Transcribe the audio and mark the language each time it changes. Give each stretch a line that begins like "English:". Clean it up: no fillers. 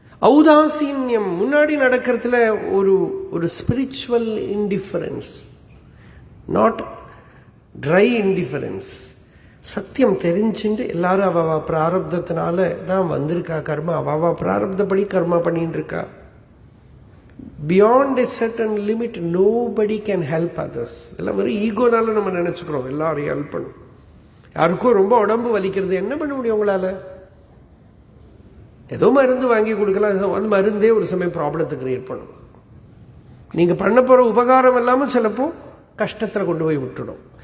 Tamil: ஔதாசீன்யம், முன்னாடி நடக்கிறதுல ஒரு
English: Spiritual indifference, not dry indifference.
Tamil: சத்தியம் தெரிஞ்சுட்டு எல்லாரும் அவ பிராரப்தத்தினால தான் வந்திருக்கா கர்மா, அவ பிராரப்தப்படி கர்மா பண்ணிட்டு இருக்கா.
English: Beyond a certain limit, nobody can help others.
Tamil: எல்லாம் வெறும் ஈகோனால நம்ம நினைச்சுக்கிறோம் எல்லாரையும் ஹெல்ப் பண்ணும். யாருக்கும் ரொம்ப உடம்பு வலிக்கிறது, என்ன பண்ண முடியும் உங்களால? ஏதோ மருந்து வாங்கி கொடுக்கலாம், அந்த மருந்தே ஒரு சமயம் ப்ராப்ளத்தை கிரியேட் பண்ணும். நீங்க பண்ண போற உபகாரம் எல்லாமே சிலப்போ கஷ்டத்தில் கொண்டு போய் விட்டுடும்.